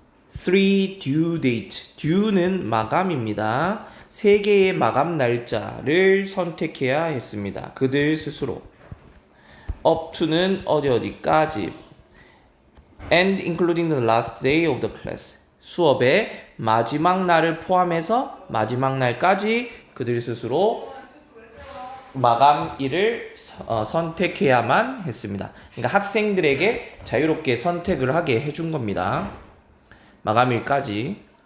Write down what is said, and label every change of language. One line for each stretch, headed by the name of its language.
English: 3 due date,
Korean: due는 마감입니다. 3개의 마감 날짜를 선택해야 했습니다. 그들 스스로.
English: up to
Korean: 는 어디까지.
English: and including the last day of the class.
Korean: 수업의 마지막 날을 포함해서 마지막 날까지 그들 스스로 마감일을 선택해야만 했습니다. 그러니까 학생들에게 자유롭게 선택을 하게 해준 겁니다. 마감일까지.